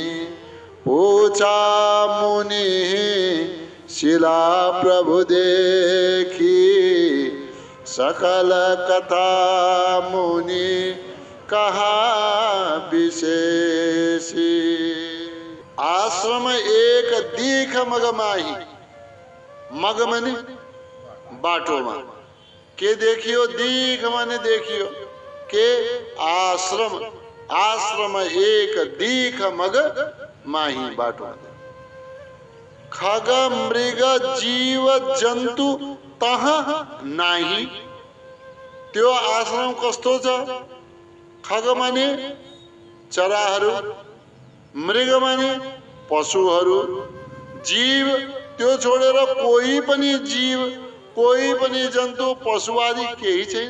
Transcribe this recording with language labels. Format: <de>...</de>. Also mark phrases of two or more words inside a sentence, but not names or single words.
<awa>पूछा मुनि शिला प्रभु देखी, सकल कथा मुनि कहा विशेषी। आश्रम एक दीख मग माही।</awa> <ne>मग माने बाटोमा। के देखियो? दीख माने देखियो।</ne> <awa>के आश्रम एक दीख मग माही, बाटो। खग मृग जीव जन्तु तह नाही।</awa> <ne>त्यो आश्रम कस्तो छ? खग माने चराहरू, मृग माने पशुहरू, जीव त्यो छोडेर कोही पनि जीव, कोही पनि जन्तु, पशु आदि केही छैन।</ne>